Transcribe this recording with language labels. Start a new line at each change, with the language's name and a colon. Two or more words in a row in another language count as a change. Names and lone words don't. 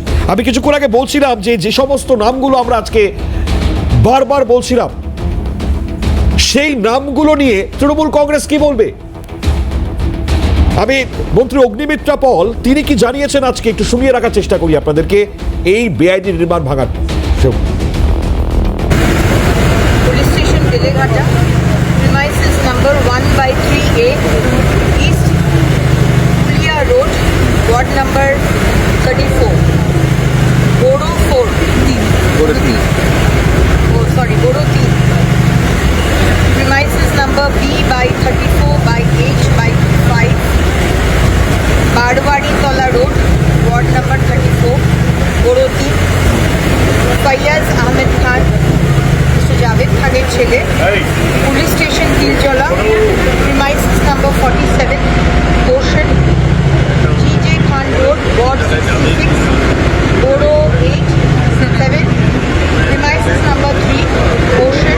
Bangla: আমি কিছুক্ষণ আগে বলছিলাম যে সমস্ত নামগুলো আমরা আজকে বারবার বলছিলাম, সেই নামগুলো নিয়ে তৃণমূল কংগ্রেস কি বলবে। আমি মন্ত্রী অগ্নিমিত্রা পল তিনি কি জানিয়েছেন আজকে একটু শুনিয়ে রাখার চেষ্টা করি আপনাদেরকে এই বেআইনি নির্মাণ ভাঙার।
English: police station Beleghata, premises number 1/3A, East Pulia Road, ward number 34, Bodo 4, Bodo 3. Oh, sorry, Bodo 3. Premises number B/34/H/5, Badwadi Tola Road, ward number 34, Bodo 3. Fayaz Ahmed Khan,
Bangla: জাভেদ খানের ছেলে,
English: police station Tiljala, premises number 47, portion GJ Khan Road, ward 66, Borough 8-7, premises number 3, portion